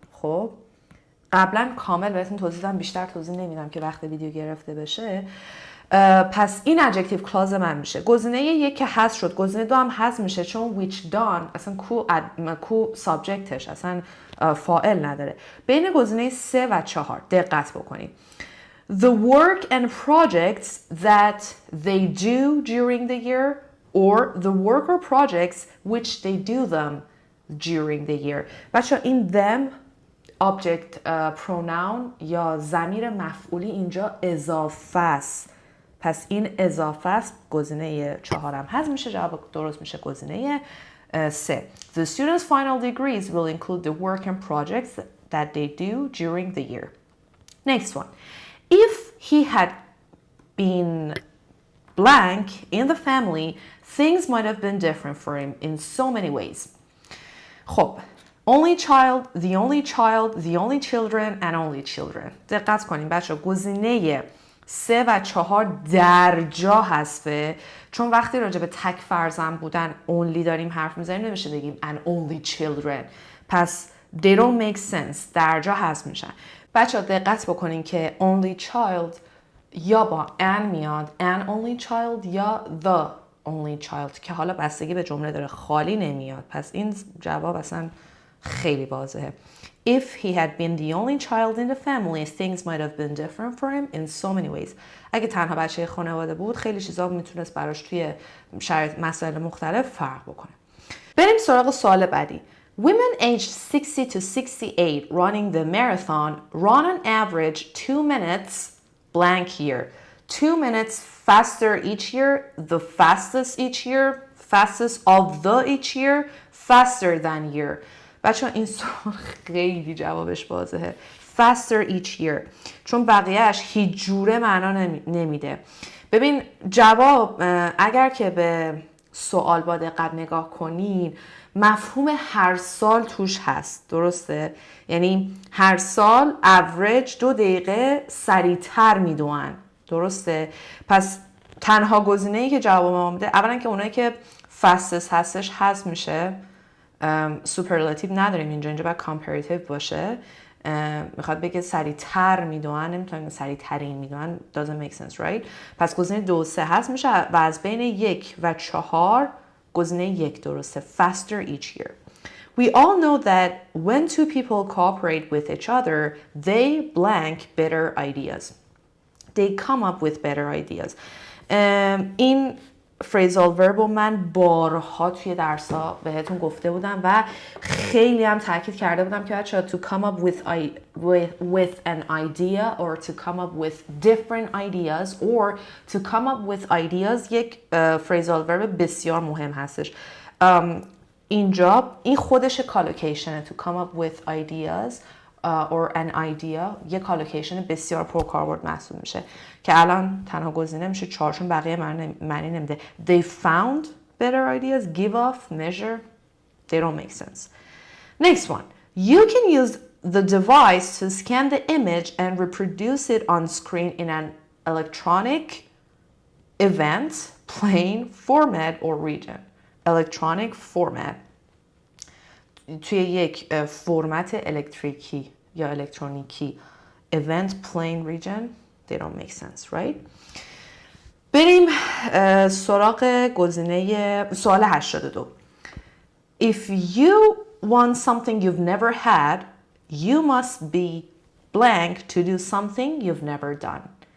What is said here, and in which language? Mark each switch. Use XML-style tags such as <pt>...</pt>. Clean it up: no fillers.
<fa>خب قبلا کامل بهتون توضیح دادم، بیشتر توضیح نمیدم که وقت ویدیو گرفته بشه. پس این adjective clause من میشه. گزینه 1 که حذف شد، گزینه 2 هم حذف میشه چون</fa> <en>which done</en> <fa>اصلا کو subjectش اصلا فاعل نداره. بین گزینه 3 و 4 دقت بکنید.</fa> <en>The work and projects that they do during the year or the work or projects which they do them during the year.</en> <fa>بچه این them object pronoun یا ضمیر مفعولی اینجا اضافه است. پس این اضافه است. گزینه 4 هم حذف میشه، جواب درست میشه گزینه 3.</fa> <en>The students' final degrees will include the work and projects that they do during the year. Next one. If he had been blank in the family, things might have been different for him in so many ways. خب only child, the only child, the only children and only children.</en> <fa>دقت کنیم بچه گزینه 3 و 4 در جا حذفه چون وقتی راجع به تک فرزند بودن only داریم حرف میزنیم نمیشه بگیم and only children. پس</fa> <en>they don't make sense،</en> <fa>در جا حذف میشن. بچه دقت بکنین که only child یا با an میاد an only child یا the only child که حالا بستگی به جمله داره، خالی نمیاد. پس این جواب اصلا خیلی واضحه.</fa> <en>If he had been the only child in the family, things might have been different for him in so many ways.</en> <fa>اگه تنها بچه خانواده بود خیلی چیزا میتونست براش توی شرایط مسائل مختلف فرق بکنه. بریم سراغ سوال بعدی.</fa> <en>Women aged 60 to 68 running the marathon run on average 2 minutes blank year. 2 minutes faster each year, the fastest each year, fastest of the each year, faster than year.</en> <fa>بچه این سوال خیلی جوابش واضحه.</fa> <en>Faster each year.</en> <fa>چون بقیهش هیچ جوره معنا نمیده. ببین جواب اگر که به سوال با دقت نگاه کنین مفهوم هر سال توش هست، درسته؟ یعنی هر سال average 2 دقیقه سریعتر میدوئن، درسته؟ پس تنها گزینه‌ای که جواب ما میده اولا که اونایی که fastest هستش حذف میشه، سوپرلاتیو نداریم اینجا باید کامپراتیو باشه، میخواد بگه سریعتر میدونن، نمیتونم سریع ترین میدونن،</fa> <en>doesn't make sense, right؟</en> <fa>پس گزینه 2 3 هست میشه و از بین 1 و 4 گزینه 1 درسته.</fa> <en>faster each year. We all know that when two people cooperate with each other, they blank better ideas. They come up with better ideas.</en> <fa>این phrasal verb من بارها توی درس‌ها بهتون گفته بودم و خیلی هم تاکید کرده بودم که بچه‌ها</fa> <en>to come up with an idea or to come up with different ideas or to come up with ideas</en> <fa>یک phrasal verb بسیار مهم هستش. اینجا این خودش کالوکیشنه.</fa> <en>to come up with ideas or an idea</en> <fa>یک کالوکیشن بسیار پرکاربرد محسوب میشه که الان تنها گزینه میشه 4 چون بقیه معنی نمیده.</fa> <en>They found better ideas, give off, measure, they don't make sense. Next one. You can use the device to scan the image and reproduce it on screen in an electronic event, plane, format or region. Electronic format.</en> <fa>توی یک فرمت الکتریکی یا الکترونیکی.</fa> <en>Event, plane, region, they don't make sense, right?</en> <fa>بریم سراغ گزینه سوال 82.</fa> <en>If you want something you've never had, You must be blank to do something you've never done.</en>